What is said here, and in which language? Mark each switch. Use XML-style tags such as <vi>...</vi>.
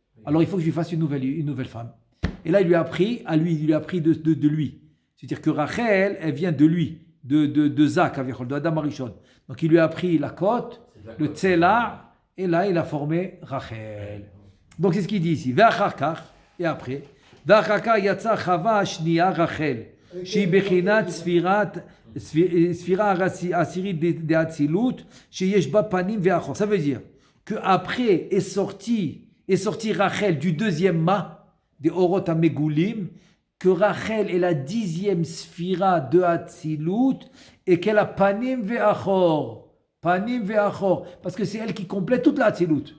<fr>Alors il faut que je lui fasse une nouvelle femme. Et là, il lui a appris de lui. C'est-à-dire que Rachel, elle vient de lui, de Zak, de Adam Arishon. Donc il lui a appris la côte, le Tzela, et là, il a formé Rachel. Donc c'est ce qu'il dit ici. Et après,</fr> <he>yatsa chava shniya Rachel, שהיא בחינת ספירה עשירית דאצילות, שיש בה פנים ואחור.</he> <fr>Ça veut dire que après est sorti Rachel du deuxième ma des Orot HaMegulim, que Rachel est la 10e sphira de Hatzilut et qu'elle a panim ve'achor, parce que c'est elle qui complète toute la Hatzilut.</fr>